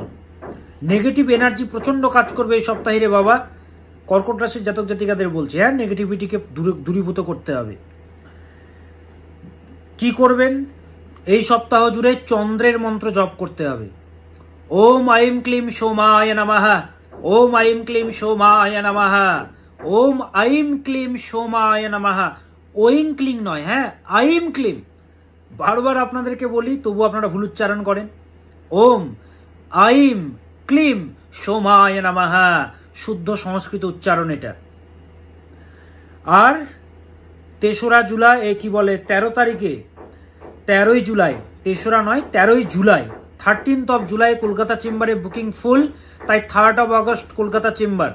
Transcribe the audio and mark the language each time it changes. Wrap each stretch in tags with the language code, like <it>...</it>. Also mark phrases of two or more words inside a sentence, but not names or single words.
<en>negative energy</en> <bn>প্রচন্ড কাজ করবে এই সপ্তাহে রে বাবা। কর্কট রাশির জাতক জাতিকাদের বলছে, হ্যাঁ, নেগেটিভিটিকে দূরীভূত করতে হবে। কি করবেন? এই সপ্তাহ জুড়ে চন্দ্রের মন্ত্র জপ করতে হবে।</bn> <sa>ওম আইম ক্লিম সোমায় নমঃ, ওম আইম ক্লিম সোমায় নমঃ, ওম আইম ক্লিম সোমায় নমঃ।</sa> <bn>ওইং ক্লিং নয়, হ্যাঁ, আইম ক্লিম। বারবার আপনাদেরকে বলি, তবু আপনারা ভুল উচ্চারণ করেন।</bn> <sa>ওম আইম ক্লিম সোমায় নমঃ,</sa> <bn>শুদ্ধ সংস্কৃত উচ্চারণ এটা। আর 3রা জুলাই, কি বলে, 13 তারিখে, 13ই জুলাই, 3রা নয় 13ই জুলাই, 13th of জুলাই কলকাতা চেম্বারে বুকিং ফুল, তাই 3rd of অগস্ট কলকাতা চেম্বার।</bn>